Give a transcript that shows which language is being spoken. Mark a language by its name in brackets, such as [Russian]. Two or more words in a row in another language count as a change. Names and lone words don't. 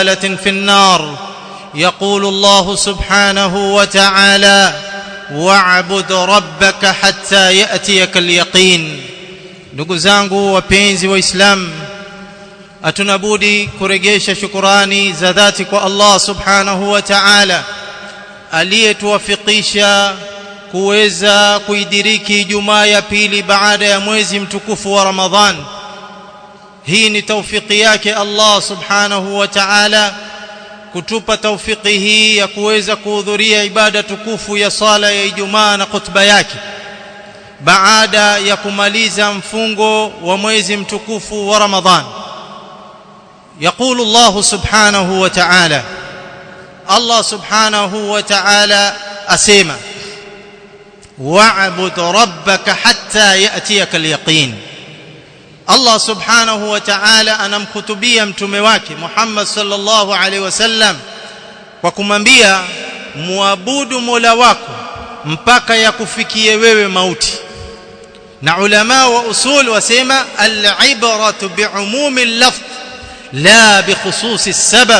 [Arabic] في النار. يقول الله سبحانه وتعالى: واعبد ربك حتى يأتيك اليقين. [Swahili] Ndugu zangu wapenzi wa Islam, atunabudi kurejesha shukrani za dhati kwa Allah [Arabic] سبحانه وتعالى [Swahili] aliyetuwafikisha kuweza kuidiriki Ijumaa ya pili baada ya mwezi mtukufu wa Ramadhan. Hii ni taufiki yake Allah [Arabic] سبحانه وتعالى [Swahili] kutupa taufiki hii ya kuweza kuhudhuria ibada tukufu ya sala ya Ijumaa na khutba yake baada ya kumaliza mfungo wa mwezi mtukufu wa Ramadhan. [Arabic] يقول الله سبحانه وتعالى الله سبحانه وتعالى أسيما: واعبد ربك حتى يأتيك اليقين. [Swahili] Allah [Arabic] سبحانه وتعالى [Swahili] anamkhutubia mtume wake Muhammad [Arabic] صلى الله عليه وسلم [Swahili] kwa kumwambia muabudu Mola wako mpaka yakufikie wewe mauti. Na ulama wa usul wasema [Arabic] العبرة بعموم اللفظ لا بخصوص السبب.